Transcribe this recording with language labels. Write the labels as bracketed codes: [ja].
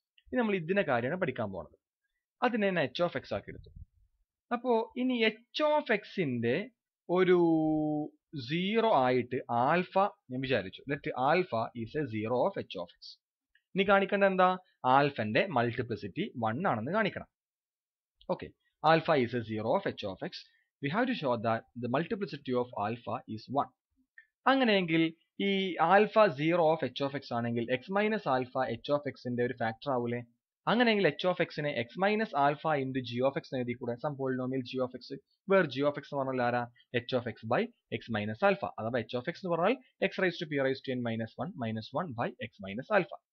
[ml] ഇനി നമ്മൾ ഇതിന്റെ കാര്യമാണ് പഠിക്കാൻ പോണത്. അതിനെ ഞാൻ എച്ച് ഓഫ് എക്സ് ആക്കി എടുത്തു. അപ്പോ ഇനി എച്ച് ഓഫ് എക്സിന്റെ ഒരു 0 ആയിട്ട് ആൽഫ ഞാൻ വിചാരിച്ചു. Let alpha is A 0 of H of X. ഇനി കാണിക്കേണ്ട എന്താ, ആൽഫന്റെ മൾട്ടിപ്ലിസിറ്റി 1 ആണെന്ന് കാണിക്കണം. [en] Okay, alpha is a 0 of h of x. We have to show that the multiplicity of alpha is 1. [ml] അങ്ങനെയെങ്കിൽ ഈ alpha 0 of H of X ആണെങ്കിൽ X minus alpha H of എക്സിന്റെ ഒരു ഫാക്ടർ ആവൂലേ. അങ്ങനെയെങ്കിൽ H of എക്സിനെ X minus alpha into G of X എഴുതി കൂടെ. Some polynomial G of X where G of X എന്ന് പറഞ്ഞാൽ ആരാ, H of X by X minus alpha. അഥവാ എച്ച് ഓഫ് എക്സ് എന്ന് പറഞ്ഞാൽ X raise to P raise to N minus 1 minus 1 by X minus alpha.